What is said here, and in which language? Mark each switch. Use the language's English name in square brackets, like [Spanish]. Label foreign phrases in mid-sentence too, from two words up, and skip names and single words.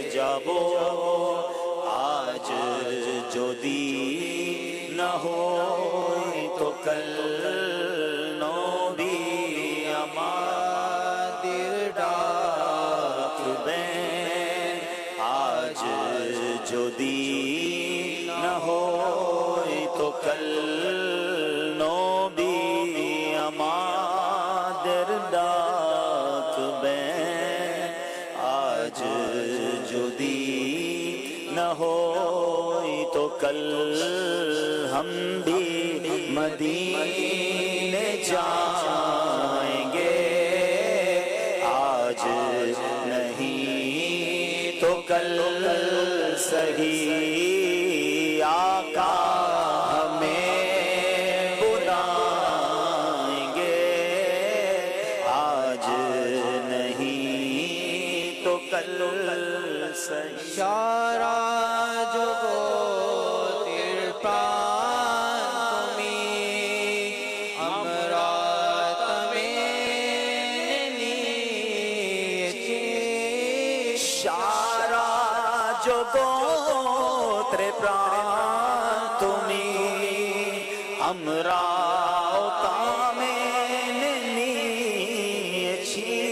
[Bangla] যাবো আজ যদি না হয় তো কাল নবী আমাদের ডাকবেন আজ যদি না হয় তো কাল নবী আমাদের ডাকবেন আজ যদি না হয় তো কল [Urdu] ہم بھی مدینے جائیں گے آج نہیں تو کل صحیح آقا ہمیں بلائیں گے آج نہیں تو کل صحیح [Bangla] সারা জগতের প্রাণ তুমি আমরা তবে নিয়েছি সারা জগতের প্রাণ তুমি আমরাও তামে নিয়েছি